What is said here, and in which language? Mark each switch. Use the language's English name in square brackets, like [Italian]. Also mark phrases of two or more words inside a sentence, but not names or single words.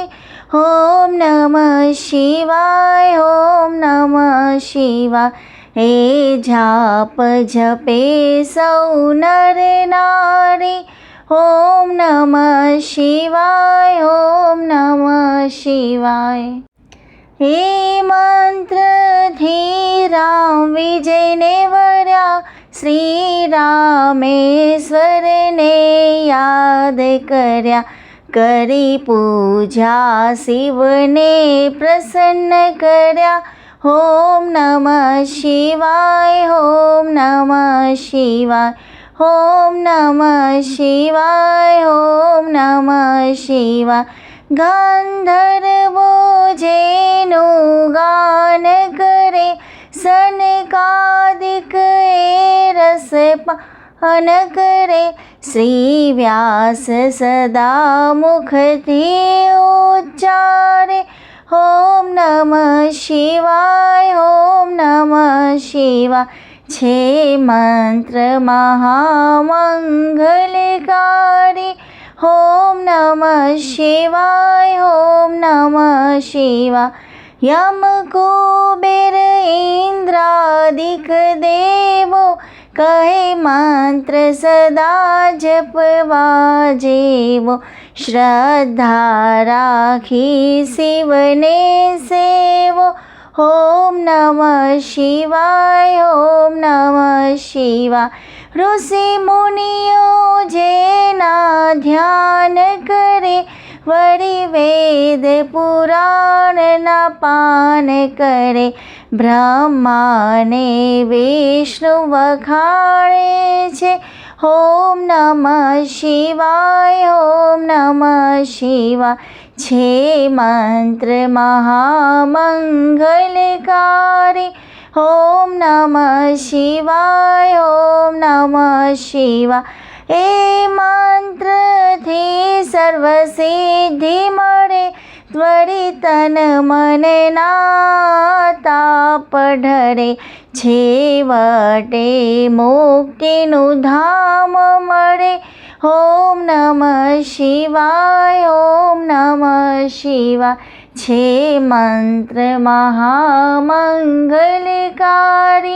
[Sanskrit] ओम नमः शिवाय, ओम नमः शिवाय। [Gujarati] હે જાપ જપે સૌ નર નારી। [Sanskrit] ओम नमः शिवाय, ओम नमः शिवाय। [Gujarati] હે મંત્ર થી રામ વિજય ને વર્યા, શ્રી રામેશ્વર ને યાદ કર્યા। કરી પૂજા શિવ ને પ્રસન્ન કર્યા। [Sanskrit] ओम नमः शिवाय, ओम नमः शिवाय। ओम नमः शिवाय, ओम नमः शिवाय। [Gujarati] ગંધર્વો જેનુ ગાન કરે, સનકાદિક રસ પાન કરે। શ્રી વ્યાસ સદા મુખતી ઉચ્ચારે। [Sanskrit] ओम नमः शिवाय, ओम नमः शिवाय। [Gujarati] છે મંત્ર મહામંગલકારી। [Sanskrit] ओम नमः शिवाय, ओम नमः शिवाय। [Gujarati] યમ કુબેર ઇંદ્રાદિક દેવો, કહે મંત્ર સદા જપવા જેવો। શ્રદ્ધા રાખી શિવને સેવો। [Sanskrit] ओम नमः शिवाय, ओम नमः शिवाय। [Gujarati] ઋષિ મુનિયો જેના ધ્યાન કરે, વરી વેદ પુરાણ ના પાન કરે। બ્રહ્મા ને વિષ્ણુ વખાણે છે। [Sanskrit] ओम नमः शिवाय, ओम नमः शिवाय। [Gujarati] છે મંત્ર મહામંગલકારી। [Sanskrit] ओम नमः शिवाय, ओम नमः शिवाय। [Gujarati] એ મંત્ર થી સર્વ સિદ્ધિ મળે, ત્વરિત તન મન ના તાપ ઢરે। છેવટે મુક્તિનુ ધામ મળે। [Sanskrit] ओम नमः शिवाय, ओम नमः शिवाय। [Gujarati] છે મંત્ર મહામંગલકારી।